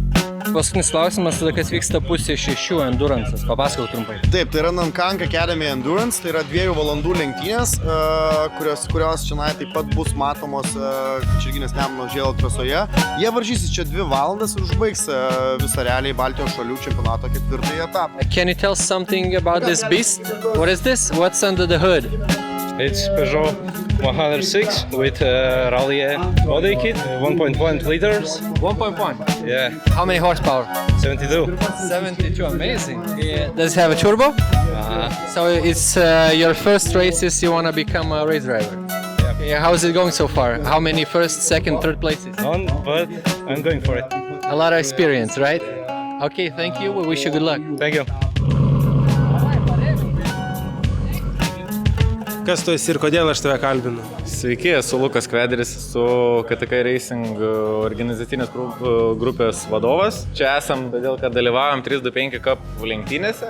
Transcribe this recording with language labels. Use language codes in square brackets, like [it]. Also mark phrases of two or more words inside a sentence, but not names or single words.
[lt] Paskutinis klausimas, tada kas vyksta 5:06 Endurance'as. Papasakok trumpai. Taip, tai yra Nankang Academy Endurance, tai yra 2 valandų lenktynės, kurios čia taip pat bus matomos Kačerginės Nemuno žėlo trasoje. Jie varžysis čia 2 valandas ir užbaigs visą realiai Baltijos šalių čempionato 4 etapą. [en] Can you tell something about this beast? What is this? What's under the hood? It's Peugeot 106 with Rally body kit, 1.1 liters. 1.1. Yeah, How many horsepower? 72. 72, amazing. Does it have a turbo? So it's your first races, you want to become a race driver? Yeah. How is it going so far? How many first, second, third places? None, but I'm going for it. A lot of experience, right? Okay, thank you. We wish you good luck. Thank you. [lt] Kas tu esi ir kodėl aš tave kalbinu? Sveiki, esu Lukas Kvederis, esu KTK Racing organizacinės grupės vadovas. Čia esam todėl, kad dalyvaujam 325 Cup lenktynėse.